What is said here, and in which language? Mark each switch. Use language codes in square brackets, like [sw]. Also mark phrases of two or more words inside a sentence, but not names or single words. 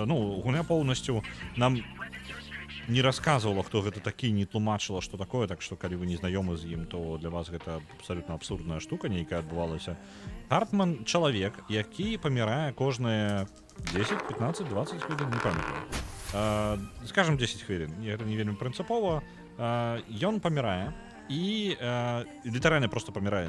[ru] Хартман человек, ну, гуня полностью нам... не рассказывала, [be] хто гэта такі, не тлумачыла, што такое, так што калі вы не знаёмы з ім, то для вас гэта абсалютна абсурдная штука нейкая адбывалася. Хартман чалавек, які памірае кожныя 10, 15, 20 хвілін, не памятаю. Скажем 10 хвілін, гэта не вельмі прынцыпова. Ён памірае і літаральна просто памірае.